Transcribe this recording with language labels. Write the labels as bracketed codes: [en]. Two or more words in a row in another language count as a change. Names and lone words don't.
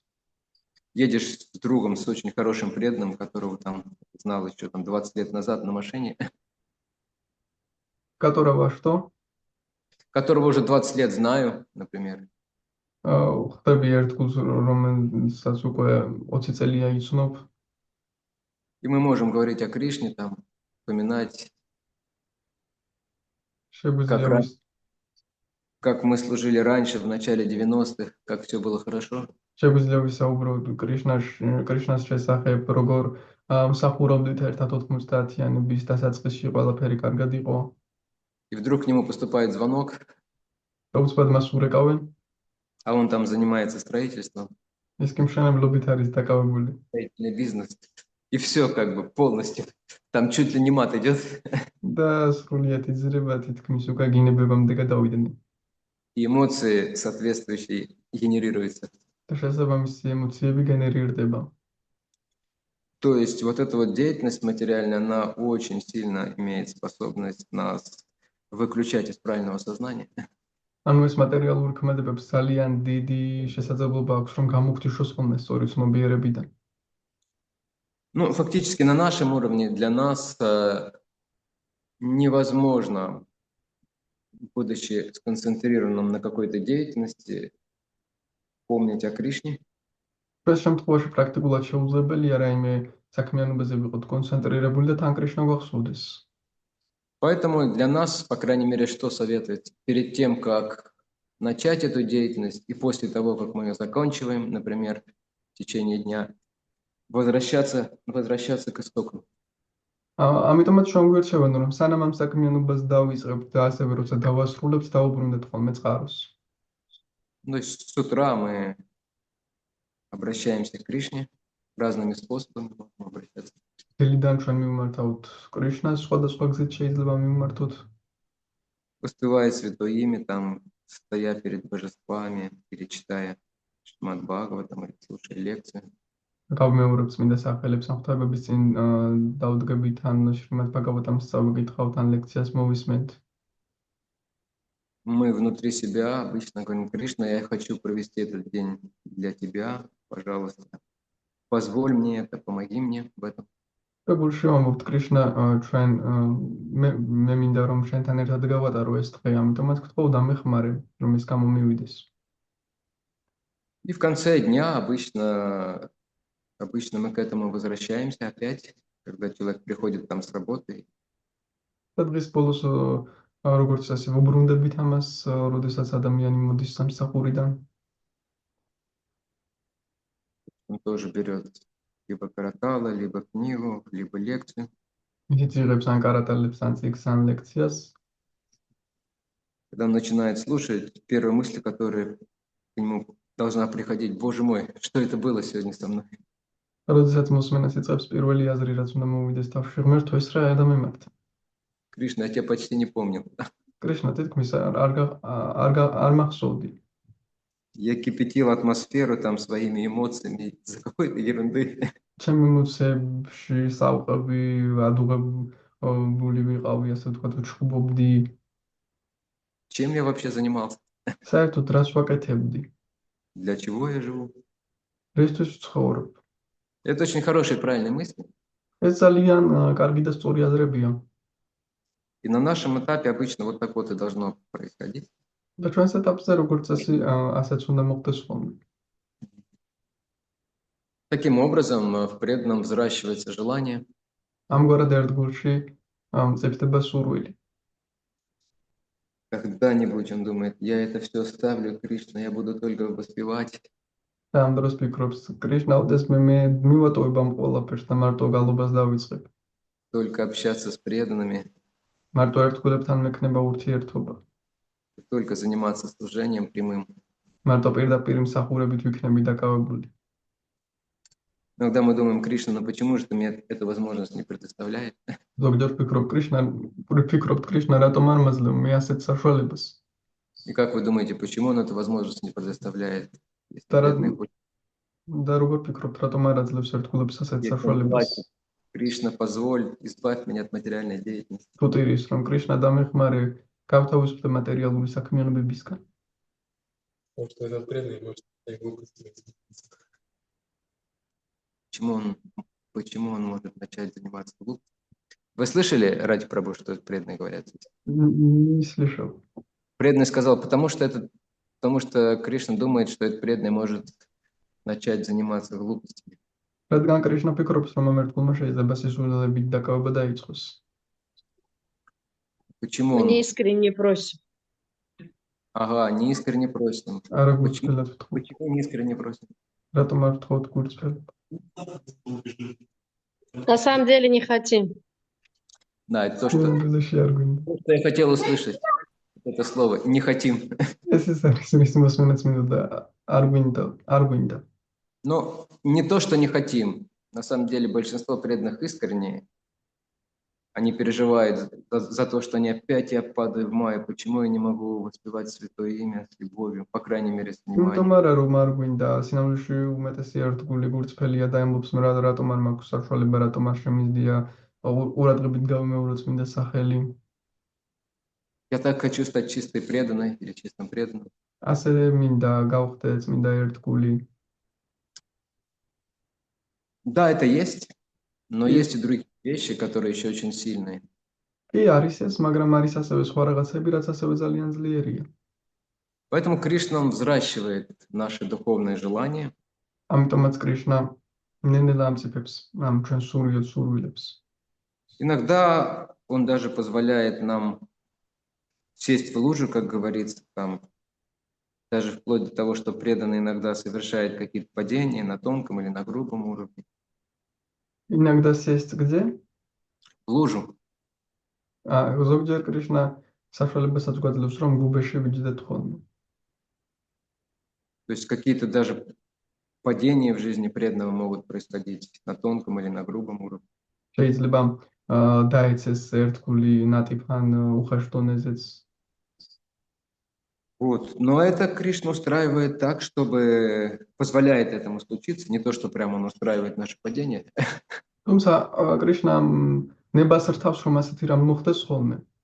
[ru] Едешь с другом, с очень хорошим преданным, которого там знал еще там 20 лет назад на машине, კატორავა что? которого уже 20 лет знаю, например. [ka] ხდები ერთ გულს, რომელსაც უკვე 20 წელია იცნობ. [ru] И мы можем говорить о Кришне, там, вспоминать, [ka] შეგვიძლია [ru] как мы служили раньше, в начале 90-х, как все было хорошо. [ka] შეგვიძლია ვისაუბროთ კრიშნას შესახებ, როგორ მსახურობდით ერთად 90-იანების დასაწყისში ყველაფერი კარგად იყო. [ru] И вдруг к нему поступает звонок, [ka] და უცბად მას ურეკავენ, [ru] а он там занимается строительством, [ka] ის კი მშენებლობით არის დაკავებული. [ru] строительный бизнес. И все как бы полностью. Там чуть ли не мат идет. [ka] და სრულიად იძრება თითქმის უკვე გინებებამდე გადავიდნენ. [ru] И эмоции соответствующие генерируются. [ka] და შესაბამისი ემოციები გენერირდება. [ru] То есть вот эта вот деятельность материальная, она очень сильно имеет способность нас выключать из правильного сознания. [ka] ანუ ეს მატერიალური ქმედებებს ძალიან დიდი შესაძლებლობა აქვს, რომ გამოგთიშოს ხოლმე სწორი ცნობიერებიდან. [ru] Ну, фактически на нашем уровне для нас невозможно, будучи сконцентрированным на какой-то деятельности, помнить о Кришне. [ka] ეს შემთხვევაში პრაქტიკულად შეუძლებელია რაიმე საქმიანობაზე ვიყოთ კონცენტრირებული და თან კრიშნა გვახსოვდეს. [ru] Поэтому для нас, по крайней мере, что советуется? Перед тем, как начать эту деятельность и после того, как мы ее заканчиваем, например, в течение дня, возвращаться к истокам. [ka] ამიტომაც შემგვერჩევენ, რომ სანამ ამ საქმიანობას დავიწყებთ და ასევე როცა დავასრულებთ, დავუბრუნდეთ ხოლმე წყაროს. [ru] То есть с утра мы обращаемся к Кришне разными способами, можем обращаться. [ka] დილიდან ჩვენ მივმართავთ კრიშნას, სხვადასხვა გზით შეიძლება მივმართოთ. [ru] Воспевая Святое Имя, там, стоя перед божествами, или читая Шримад Бхагаватам, или слушая лекцию. [ka] გავმეორებ წმინდა სახელებს ამ ღვთაებების წინ დავდგებით, ან შრიმად ბაგავატამს წავიკითხავთ, ან ლექციას მოვისმენთ. [ru] Мы внутри себя обычно говорим: Кришна, я хочу провести этот день для тебя, пожалуйста, позволь мне это, помоги мне в этом. [ka] და გულში ვამბობთ, კრიშნა, ჩვენ მე მინდა რომ შენთან ერთად გავატარო ეს დღე, ამიტომაც გთხოვ დამეხმარე, რომ ეს გამომივიდეს. [ru] И в конце дня обычно мы к этому возвращаемся опять, когда человек приходит там с работы. [ka] და დღის бოლოს როგორც ასე ვუბრუნდებით ამას, როდესაც ადამიანი მოდის სამსახურიდან. [ru] Он тоже берет либо каратала, либо книгу, либо лекцию. [ka] ისიც იღებს ან კარატალებს, ან წიგნს, ან ლექციას. [ru] Когда он начинает слушать, первая мысль, которая к нему должна приходить: Боже мой, что это было сегодня со мной? [ka] როდესაც მოსმენას იწყებს, პირველი აზრი, რაც უნდა მოვიდეს თავში, ღმერთო, ეს რა ადამიანია? [ru] Кришна, я тебя почти не помню. [ka] კრიშნა, თითქმის არ მახსოვდი. [ru] Я кипятил атмосферу там своими эмоциями из-за какой-то ерунды. [ka] ჩემი ემოციებში სავყები, ადუღებული ვიყავი, ასე ვთქვათ, ვჩხუბობდი. [ru] Чем я вообще занимался? [ka] საერთოდ რას ვაკეთებდი? [ru] Для чего я живу? [ka] რისთვის ვცხოვრობ? [ru] Это очень хорошие, правильные мысли. [ka] ეს ძალიან კარგი და სწორი აზრებია. [ru] И на нашем этапе обычно вот так вот и должно происходить. [ka] და ჩვენს ეტაპზე როგორც წესი, ასეც უნდა მოხდეს ხოლმე. [ru] Таким образом, в преданном взращивается желание. [ka] ამგვარად ერთ გულში მწიფდება სურვილი. [ru] Когда-нибудь он думает: я это все оставлю, Кришна, я буду только воспевать. [ka] და ამ დროს ფიქრობს, კრიშნა, ოდესმე მე მივატოვებ ამ ყველაფერს და მარტო გალობას დავიწყებ. [ru] Только общаться с преданными. [ka] მარტო ერთგულებთან მექნება ურთიერთობა. [ru] Только заниматься служением прямым. [ka] მარტო პირდაპირ მსახურებით ვიქნები დაკავებული. [ru] Иногда мы думаем, Кришна, ну почему же ты мне эту возможность не предоставляешь? [ka] ზოგჯერ ვფიქრობთ კრიშნა რატომ არ მაძლევ მე ასეთ საშუალებას. [ru] И как вы думаете, почему он эту возможность не предоставляет? Если Да, преданный хочет [ka] და როგორ ფიქრობთ რატომ არ აძლევს ერთგულებს ასეთ [ru] Если он [ka] საშუალებას? [ru] плачет, Кришна, позволь, избавь меня от материальной деятельности. [ka] თუ ტირის რომ კრიშნა დამეხმარე გავთავისუფლდე მატერიალური საქმიანობებისგან. [ru] Потому что этот преданный может своей глупостью. Почему он может начать заниматься глупостью? Вы слышали, Ради Прабху, что преданные говорят? Не слышал. Преданный сказал, потому что Кришна думает, что этот преданный может начать заниматься глупостями. [ka] რადგან კრიშნა ფიქრობს რომ ამ ერთგულმა შეიძლება სიზულელებით დაკავება დაიწყოს. [ru] Почему Мы он? неискренне просим. Ага, неискренне просим. [ka] არა [ru] Почему, [ka] გულწრფელად ვთქვი. [ru] почему неискренне просим? [ka] რატომ არ ვთხოვთ გულწრფელად? [ru] На самом деле не хотим. Да, это то, что [ka] შენ არ გვინდა. [ru] я хотел услышать. Это слово «не хотим». [ka] ეს არის მის მოსმენაც მინდოდა არ გვინდა. [ru] Но не то, что не хотим. На самом деле большинство преданных искренние. Они переживают за то, что они опять я падаю в мае. Почему я не могу воспевать святое имя с любовью, по крайней мере, с [ka] იმიტომ [ru] вниманием. [ka] არა რომ არ გვინდა სინამდვილეში უმეტესი ერთგული გულწრფელია და ამბობს რატომ არ მაქვს საშუალება რატომ არ შემიძლია ყურადღებით გავიმეოროთ წმინდა სახელი. [ru] Я так хочу стать чистой преданной или чистым преданным. [ka] ასე მინდა გავხდე წმინდა ერთგული. [ru] Да, это есть, но есть и другие вещи, которые еще очень сильные. [ka] კი არის ეს, მაგრამ არის ასევე სხვა რაღაცები, რაც ასევე ძალიან ძლიერია. [ru] Поэтому Кришна он взращивает наши духовные желания, [ka] ამიტომაც კრიშნა ნენელა ამწიფებს ამ ჩვენ სურვილებს. [ru] иногда он даже позволяет нам сесть в лужу, как говорится, там, даже вплоть до того, что преданный иногда совершает какие-то падения на тонком или на грубом уровне. иногда сесть где? В лужу. [ka] ზოგჯერ კრიშნა საშუალებასაც გვაძლევს რომ გუბეში ვიჯდეთ ხოლმე. [ru] То есть какие-то даже падения в жизни преданного могут происходить на тонком или на грубом уровне. [ka] შეიძლება დაეცეს ერთგული ნატიფან უხეშ დონეზეც. [ru] Вот. Но это Кришна устраивает так, чтобы позволяет этому случиться, не то, что прямо он устраивает наше падение. [ka] თუმცა კრიშნა ნებას რთავს რომ ასეთი რამ მოხდეს ხოლმე.